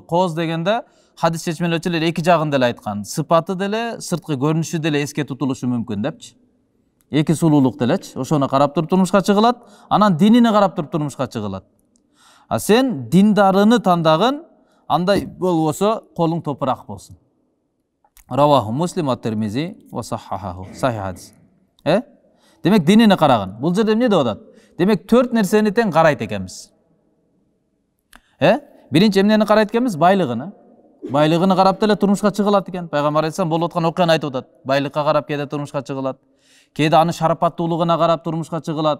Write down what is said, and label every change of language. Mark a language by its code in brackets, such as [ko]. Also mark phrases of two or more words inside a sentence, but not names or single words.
[ky] Кооз дегенде хадис чечмелөөчүлөр 2 жагын деле айткан. Сыпаты деле, сырткы көрүнүшү деле эске тутулушу мүмкүн депчи. 2 сулуулук делечи. Ошону карап туруп турмушка чыгылат, анан динине карап туруп турмушка чыгылат. Сен диндарыны тандагын, андай болбосо колуң топурак болсун. [ar] رواه مسلم الترمذي وصححه. [ky] Сахих хадис. Демек динине караган. Бул жерде эмне деп атат? Демек 4 нерсени тең карайт экенбиз. Биринчи эмнени карайт экенбиз? Байлыгыны. Байлыгыны карап деле турмушка чыгылат экен. Пайгамбар айтсам болуп аткан окуяны айтып атат. Байлыкка карап кээде турмушка чыгылат. Кээде анын шарапаттуулугуна карап турмушка чыгылат.